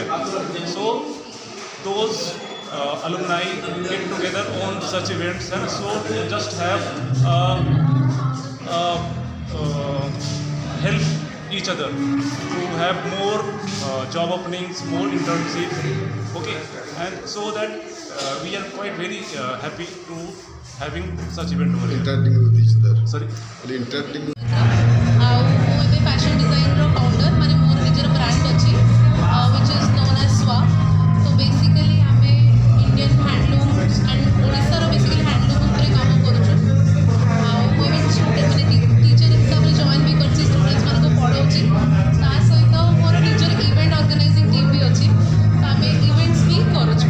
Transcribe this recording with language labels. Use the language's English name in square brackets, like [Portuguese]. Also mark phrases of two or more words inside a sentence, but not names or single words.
[English] So those alumni get together on such events, and so to just have help each other to have more job openings, more internships, okay, and so that we are quite very happy to having such event over here. Interacting with each other. Sorry. Interacting with [Odia] ଏବେ [English] fashion designer founder, [Odia] ମାନେ ମୋର ନିଜର ବ୍ରାଣ୍ଡ ଅଛି [English] which is known as [Odia] SWA. [English] So basically [Odia] ଆମେ [English] Indian handloom and [Odia] ଓଡ଼ିଶାର [English] basically handloom [Odia] ଉପରେ କାମ କରୁଛୁ. ଆଉ ମୁଁ ଏବେ ଷ୍ଟୁଡେଣ୍ଟ ମାନେ ଟିଚର ହିସାବରେ ଜଏନ୍ ବି କରିଛି, ଷ୍ଟୁଡେଣ୍ଟସ୍ମାନଙ୍କୁ ପଢ଼ାଉଛି. ତା ସହିତ ମୋର ନିଜର [English] event organizing team [Odia] ବି ଅଛି. ତ ଆମେ ଇଭେଣ୍ଟସ୍ ବି କରୁଛୁ.